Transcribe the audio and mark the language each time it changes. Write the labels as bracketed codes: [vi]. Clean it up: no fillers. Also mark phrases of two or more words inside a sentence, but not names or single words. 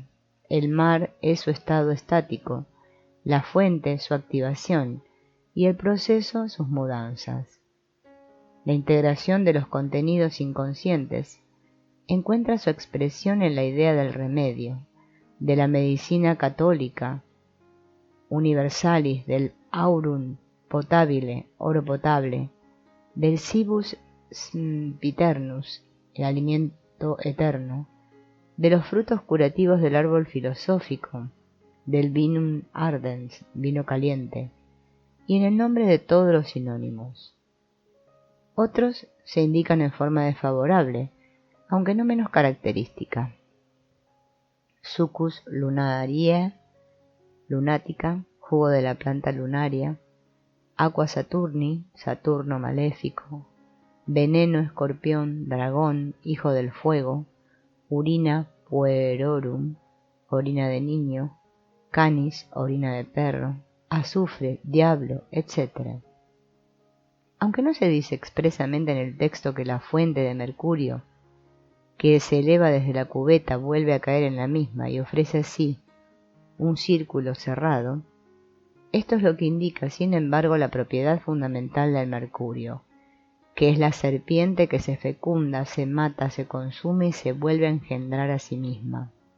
[es] El mar es su estado estático, la fuente su activación y el proceso sus mudanzas. La integración de los contenidos inconscientes encuentra su expresión en la idea del remedio, de la medicina católica, [la] universalis, del aurum potabile, [es] oro potable, del [la] cibus spiternus, [es] el alimento eterno, de los frutos curativos del árbol filosófico, del [la] vinum ardens, [es] vino caliente, y en el nombre de todos los sinónimos. Otros se indican en forma desfavorable, aunque no menos característica. [la] Succus lunariae, [es] lunática, jugo de la planta lunaria, [la] aqua saturni, [es] Saturno maléfico, veneno escorpión, dragón, hijo del fuego, [la] urina puerorum, [es] orina de niño, canis, orina de perro, azufre, diablo, etc. Aunque no se dice expresamente en el texto que la fuente de mercurio, que se eleva desde la cubeta, vuelve a caer en la misma y ofrece así un círculo cerrado, esto es lo que indica, sin embargo, la propiedad fundamental del mercurio, que es la serpiente que se fecunda, se mata, se consume y se vuelve a engendrar a sí misma.